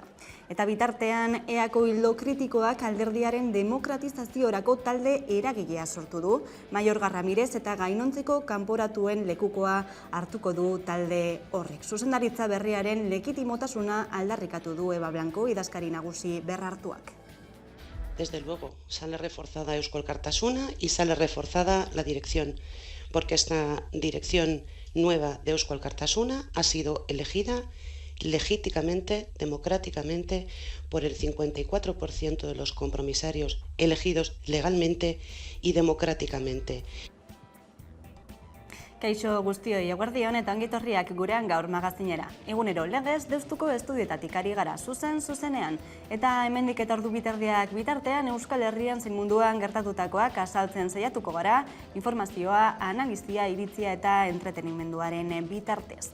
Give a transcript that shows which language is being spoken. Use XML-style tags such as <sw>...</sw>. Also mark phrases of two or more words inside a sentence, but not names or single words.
<eu>Eta bitartean, EAko ildo kritikoak alderdiaren demokratizaziorako talde eragilea sortu du. Mayorga Ramirez eta gainontzeko kanporatuen lekukoa hartuko du talde horrek. Zuzendaritza berriaren legitimotasuna aldarrikatu du Eba Blanco idazkari nagusi berrartuak.</eu> <es>Desde luego, sale reforzada Eusko Alkartasuna y sale reforzada la dirección, porque esta dirección nueva de Eusko Alkartasuna ha sido elegida legítimamente, democráticamente, por el 54% de los compromisarios elegidos legalmente y democráticamente.</es> <eu>Kaixo guztioi, eguerdion eta ongitorriak gurean gaur magazinera. Egunero legez deustuko estudietatik ari gara zuzenean. Eta hemendik eta ordu biterdiak bitartean Euskal Herrian zein munduan gertatutakoak azaltzen saiatuko gara, informazioa, analizia, iritzia eta entretenimenduaren bitartez.</eu>